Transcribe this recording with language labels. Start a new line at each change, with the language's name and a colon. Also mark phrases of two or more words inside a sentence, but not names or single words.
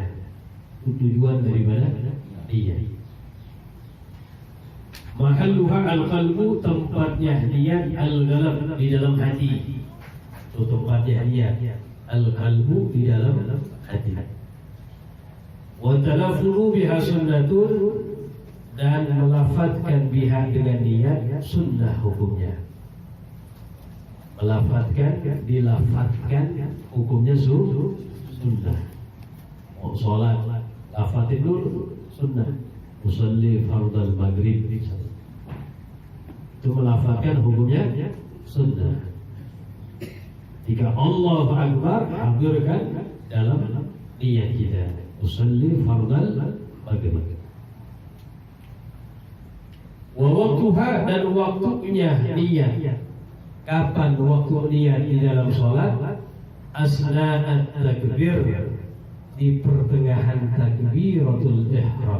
Indonesian: Itu tujuan daripada niat.
Arabic: محلها القلب,
Indonesian: tempatnya niat, al-qalb, di dalam hati. Itu tempatnya niat, al-qalbu, di dalam hati.
Arabic: والتلفظ بها سنة,
Indonesian: dan melafadzkan biha dengan niat sunnah hukumnya. Melafadzkan, dilafadzkan hukumnya sunnah. Oh, sholat, lafadzin dulu sunnah.
Arabic: أصلي فرض المغرب,
Indonesian: itu melafadzkan hukumnya sunnah. Jika
Arabic: الله أكبر,
Indonesian: hadirkan dalam niat kita,
Arabic: أصلي فرض المغرب. ووقتها,
Indonesian: dan waktunya niat. Kapan waktu niat di dalam sholat?
Arabic: أثناء التكبير,
Indonesian: di pertengahan
Arabic: تكبيرة الإحرام.